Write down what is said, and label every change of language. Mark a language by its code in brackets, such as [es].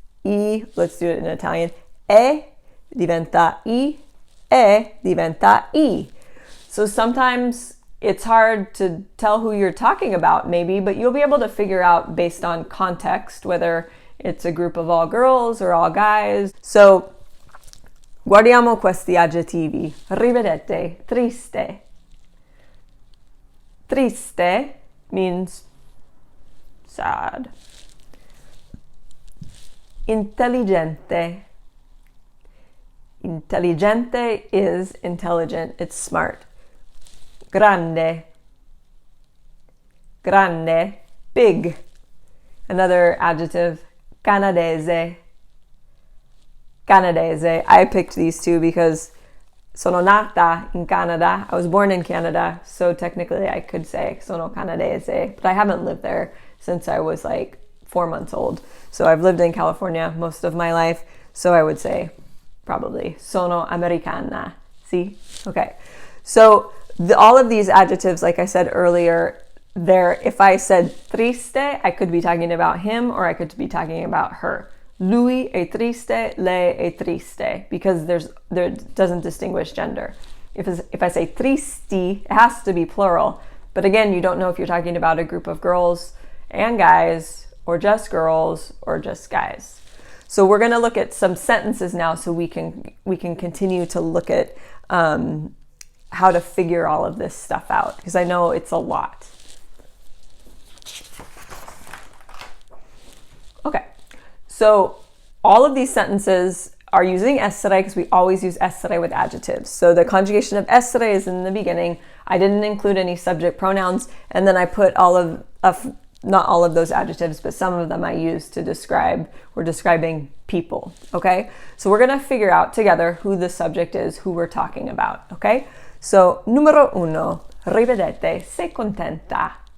[en] I, let's do it in Italian. [it] E diventa I, e diventa I. [en] So sometimes it's hard to tell who you're talking about maybe, but you'll be able to figure out based on context whether it's a group of all girls or all guys. [it] So guardiamo questi aggettivi. Rivedete, triste. [en] Triste means sad. [it] Intelligente. [en] Intelligente is intelligent, it's smart. [it] Grande. Grande, big. [en] Another adjective, canadese. Canadese. I picked these 2 because [it] sono nata in Canada. [en] I was born in Canada, so technically I could say [it] sono canadese, [en] but I haven't lived there since I was like 4 months old. So I've lived in California most of my life, so I would say probably [it] sono americana. [en] See? Okay. So all of these adjectives, like I said earlier, if I said triste, I could be talking about him or I could be talking about her. [it] Lui è triste, lei è triste, [en] because there doesn't distinguish gender. If I say tristi, it has to be plural. But again, you don't know if you're talking about a group of girls and guys, or just girls, or just guys. So we're going to look at some sentences now so we can continue to look at how to figure all of this stuff out, because I know it's a lot. Okay, so all of these sentences are using essere because we always use essere with adjectives. So the conjugation of essere is in the beginning. I didn't include any subject pronouns, and then I put not all of those adjectives, but some of them I used to we're describing people, okay? So we're gonna figure out together who the subject is, who we're talking about, okay? [it] So, numero 1, rivedete, sei contenta.